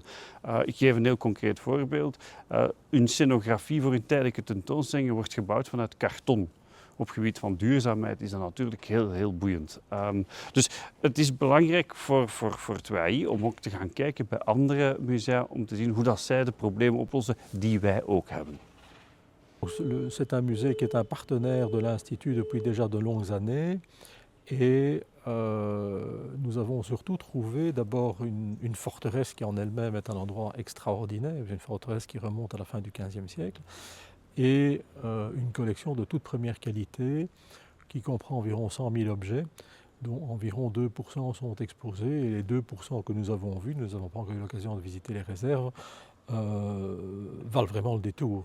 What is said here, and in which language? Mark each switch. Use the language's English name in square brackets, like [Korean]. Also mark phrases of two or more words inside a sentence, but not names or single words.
[Dutch] Ik geef een heel concreet voorbeeld. Een scenografie voor een tijdelijke tentoonstelling wordt gebouwd vanuit karton. Op gebied van duurzaamheid is dat natuurlijk heel boeiend. Dus het is belangrijk voor het WAI om ook te gaan kijken bij andere musea om te zien hoe dat zij de problemen oplossen die wij ook hebben. [French] C'est un musée qui est un partenaire de l'Institut depuis déjà de longues années et nous avons surtout trouvé d'abord une forteresse qui en elle-même est un endroit extraordinaire, une forteresse qui remonte à la fin du XVe siècle, et une collection de toute première qualité qui comprend environ 100 000 objets, dont environ 2% sont exposés, et les 2% que nous avons vus, nous n'avons pas encore eu l'occasion de visiter les réserves, valent vraiment le détour.